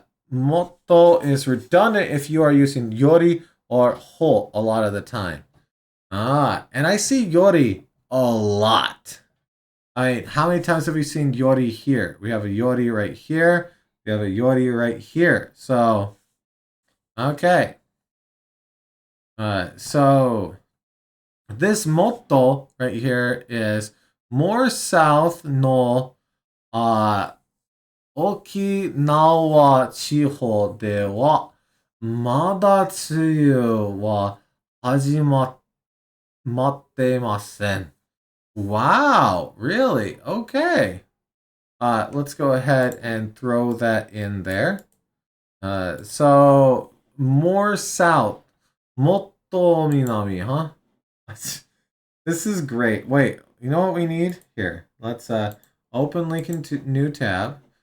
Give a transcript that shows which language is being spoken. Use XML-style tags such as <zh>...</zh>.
<en>Motto is redundant if you are using yori or ho a lot of the time. And I see yori a lot. How many times have we seen yori here? We have a yori right here. We have a yori right here. So, okay. So, this motto right here is more south no</en> <ja>沖縄地方ではまだ梅雨は始まっていません.</ja> <en>Wow, really? Okay. Let's go ahead and throw that in there. So, more south.</en> <ja>Motto minami,</ja> <en>huh? This is great. Wait, you know what we need? Here, let's open link into new tab.</en>